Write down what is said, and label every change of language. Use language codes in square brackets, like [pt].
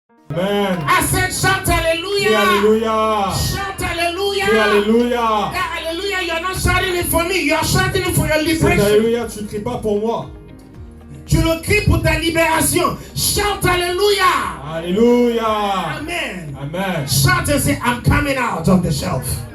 [en] Amen. I said, shout [fr] Crie [en] hallelujah. [fr] Alléluia. [en] Shout hallelujah. [fr] Crie Alléluia. [en] That hallelujah, you're not shouting it for me, you're shouting it for your [fr] Cet [en] liberation. [fr] Alléluia, tu ne cries pas pour moi. Tu le cries pour ta libération. [en] Shout hallelujah. [fr] Alléluia. [en] Amen. Amen. Shout and say, I'm coming out of the shelf.